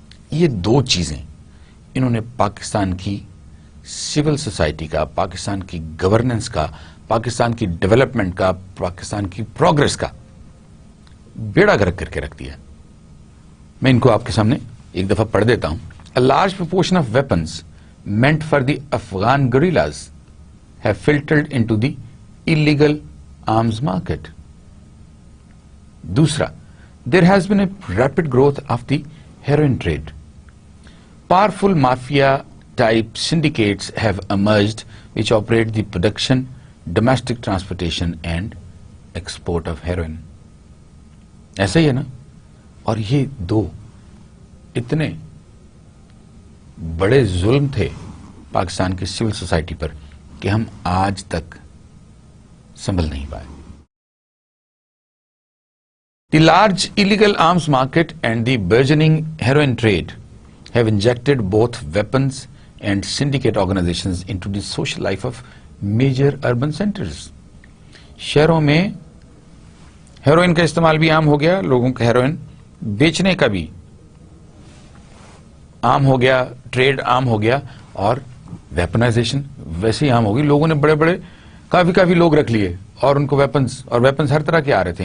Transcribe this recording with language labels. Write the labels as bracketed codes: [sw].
[ur] یہ دو چیزیں انہوں نے پاکستان کی سول سوسائٹی کا، پاکستان کی گورننس کا، پاکستان کی ڈیولپمنٹ کا، پاکستان کی پروگرس کا بیڑا گرک کر کے رکھ دیا. میں ان کو آپ کے سامنے ایک دفعہ پڑھ دیتا ہوں. [en] A large proportion of weapons meant for the Afghan guerrillas have filtered into the illegal arms market. دوسرا, there has been a rapid growth of the heroin trade. Powerful mafia-type syndicates have emerged which operate the production, domestic transportation and export of heroin. [ur] ایسا ہی ہے نا؟ اور یہ دو اتنے بڑے ظلم تھے پاکستان کی سول سوسائٹی پر کہ ہم آج تک سنبھل نہیں پائے. [en] The large illegal arms market and the burgeoning heroin trade have injected both weapons and syndicate organizations into the social life of major urban centers. [ur] شہروں میں ہیروئن کا استعمال بھی عام ہو گیا، لوگوں کا ہیروئن بیچنے کا بھی عام ہو گیا، ٹریڈ عام ہو گیا، اور ویپنائزیشن ویسے ہی عام ہو گئی. لوگوں نے بڑے بڑے کافی لوگ رکھ لیے، اور ان کو ویپنز ہر طرح کے آ رہے تھے.